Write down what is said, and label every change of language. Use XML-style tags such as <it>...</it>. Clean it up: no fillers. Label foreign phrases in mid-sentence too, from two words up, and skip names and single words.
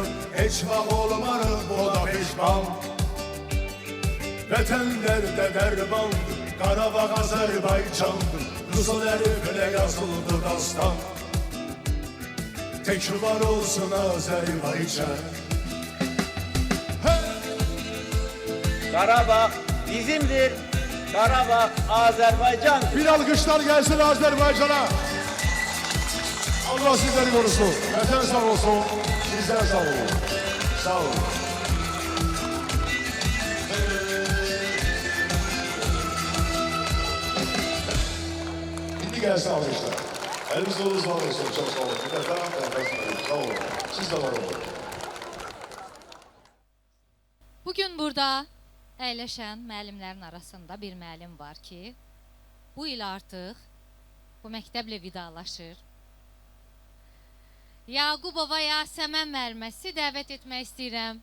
<az>Heç vaxt olmarıq, o da peşman. Vətən dərdə dərmandır, Qarabağ Azərbaycandır. Qızıl əriflə yazıldı dastan. Tekrar olsun Azərbaycan. Qarabağ bizimdir, Qarabağ Azərbaycandır.</az> <tr>Bir alkışlar gelsin Azerbaycan'a. Allah sizleri korusun.</tr> <az>Vətən sağ olsun.</az> <tr>Sizler sağ olun. Sağ olun. Şimdi gelsin alkışlar. Eliniz olun sağ olsun. Çok sağ olun. Bir de sağ olun. Siz de var olun.</tr> <az>Bugün burada əyləşən müəllimlərin arasında bir müəllim var ki, bu il artıq bu məktəblə vidalaşır. Yaqubova Yasəmən müəllimə sizi dəvət etmək istəyirəm.</az>